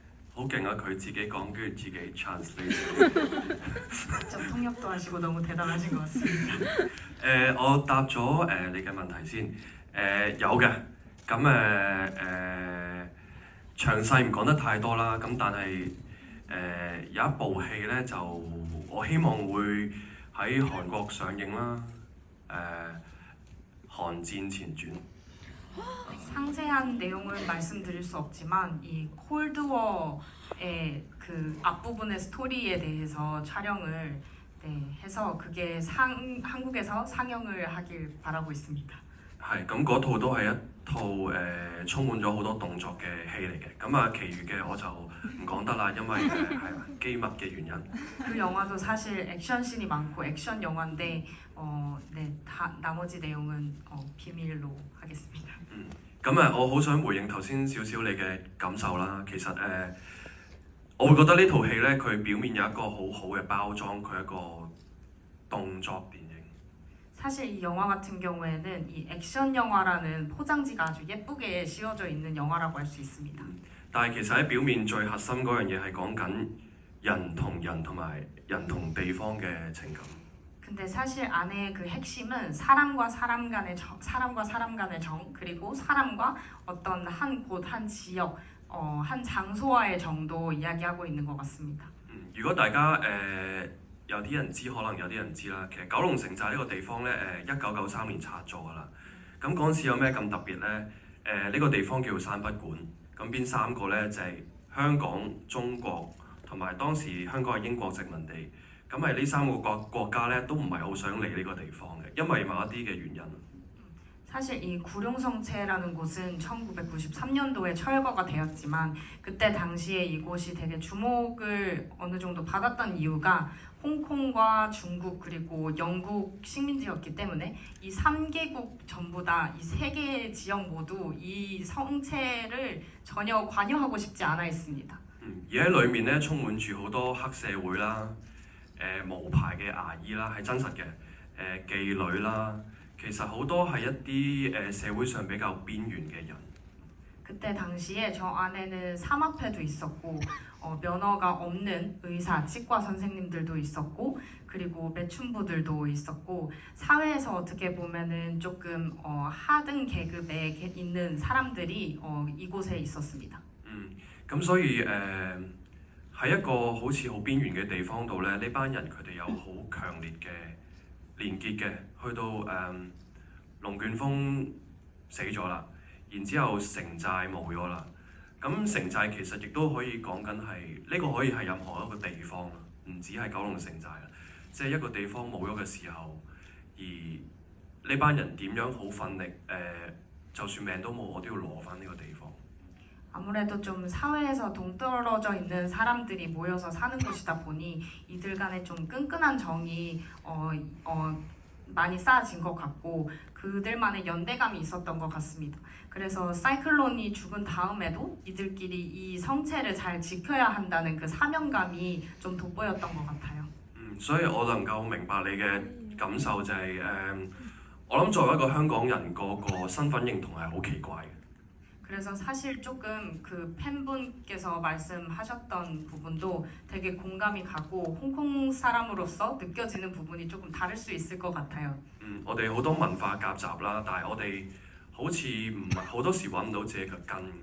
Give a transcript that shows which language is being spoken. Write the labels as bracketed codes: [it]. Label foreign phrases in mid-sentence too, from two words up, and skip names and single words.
[yue] 好勁啊！佢自己講跟住自己 translate。 [ko] 직접 통역도 하시고 너무 대단하신 것 같습니다. [yue] 我答咗你嘅問題先。有嘅，咁詳細唔講得太多啦。咁但係有一部戲咧，就我希望會喺韓國上映啦。韓戰前傳。 [ko] 상세한 내용을 말씀드릴 수 없지만 이 콜드워의 그 앞부분의 스토리에 대해서 촬영을 해서 그게 한국에서 상영을 하길 바라고 있습니다. [yue] 係咁嗰套都係一套充滿咗好多動作嘅戲嚟嘅。咁啊，其餘嘅我就唔講得啦，因為係機密嘅原因。 [ko] 그 영화도 사실 액션씬이 많고 액션 영화인데 나머지 내용은 비밀로 하겠습니다. [yue] 咁我好想回應頭先少少你嘅感受啦。其實我會覺得呢套戲咧，佢表面有一個好好嘅包裝，佢係一個動作電影。 [ko] 사실 이 영화 같은 경우에는 이 액션 영화라는 포장지가 아주 예쁘게 씌워져 있는 영화라고 할 수 있습니다. [yue] 但係其實喺表面最核心嗰樣嘢係講緊人同人同埋人同地方嘅情感。 [ko] 근데 사실 안에 그 핵심은 사람과 사람 간의 정 그리고 사람과 어떤 한 곳 한 지역 한 장소와의 정도 이야기하고 있는 것 같습니다. [yue] 如果大家有啲人知，可能有啲人知啦。其實九龍城寨呢個地方咧，1993年拆咗噶啦。咁嗰陣時有咩咁特別咧？呢個地方叫山北館。咁邊3個咧？就係香港、中國同埋當時香港係英國殖民地。咁係呢3個國家咧都唔係好想嚟呢個地方嘅，因為某一啲嘅原因。 [ko] 사실 이 구룡성체라는 곳은 1993년도에 철거가 되었지만 그때 당시에 이곳이 되게 주목을 어느 정도 받았던 이유가 홍콩과 중국 그리고 영국 식민지였기 때문에 이 3개국 전부 다 이 3개의 지역 모두 이 성체를 전혀 관여하고 싶지 않아 했습니다. [yue] 而喺裡面咧充滿住好多黑社會啦、無牌嘅牙醫啦，係真實嘅，妓女啦。其實好多係一啲社會上比較邊緣嘅人。 [ko] 그때 당시에 저 안에는 사마패도 있었고 면허가 없는 의사, 치과 선생님들도 있었고 그리고 매춘부들도 있었고 사회에서 어떻게 보면은 조금 하등 계급에 있는 사람들이 이곳에 있었습니다. [yue] 咁所以喺一個好似好邊緣嘅地方度咧，呢班人佢哋有好強烈嘅 連結嘅，去到龍捲風死咗啦，然之後城寨冇咗啦。咁城寨其實亦都可以講緊係呢個可以係任何一個地方啦，唔止係九龍城寨啦。即係一個地方冇咗嘅時候，而呢班人點樣好奮力就算命都冇，我都要攞翻呢個地方。 [ko] 아무래도 좀 사회에서 동떨어져 있는 사람들이 모여서 사는 곳이다 보니 이들 간에 좀 끈끈한 정이 많이 쌓아진 것 같고 그들만의 연대감이 있었던 것 같습니다. 그래서 사이클론이 죽은 다음에도 이들끼리 이 성체를 잘 지켜야 한다는 그 사명감이 좀 돋보였던 것 같아요. [yue] 所以我能夠明白你嘅感受就係我諗作為一個香港人嗰個身份認同係好奇怪嘅。 [ko] 그래서 사실 조금 그 팬분께서 말씀하셨던 부분도 되게 공감이 가고 홍콩 사람으로서 느껴지는 부분이 조금 다를 수 있을 것 같아요. [yue] 我哋好多文化夾雜啦，但係我哋好似唔係好多時揾唔到自己嘅根嘅。